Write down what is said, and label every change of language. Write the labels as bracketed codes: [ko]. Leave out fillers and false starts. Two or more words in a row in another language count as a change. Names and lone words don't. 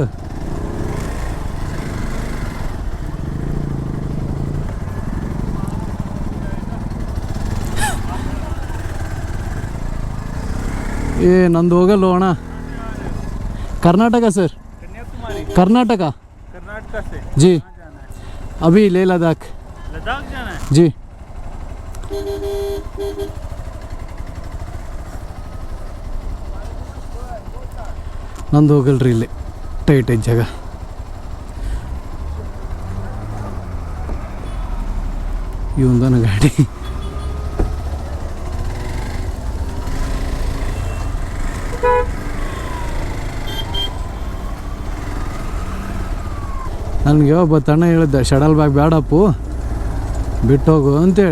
[kn] ನಂದು ಹೋಗಲ್ಲ ಅಣ್ಣ. [hi] कर्नाटका सर, कर्नाटका से जी, अभी लेह लद्दाख जाना है जी. [kn] ನಂದು ಹೋಗಲ್ರಿ, ಇಲ್ಲಿ ಟೈಟ್ ಐತೆ ಜಾಗ. ಇವಂದನ ಗಾಡಿ ನನಗೆ ಒಬ್ಬ ತಣ್ಣ ಹೇಳಿದ್ದ, ಶಡಲ್ ಬ್ಯಾಗ್ ಬೇಡಪ್ಪು ಬಿಟ್ಟೋಗು ಅಂತೇಳಿ.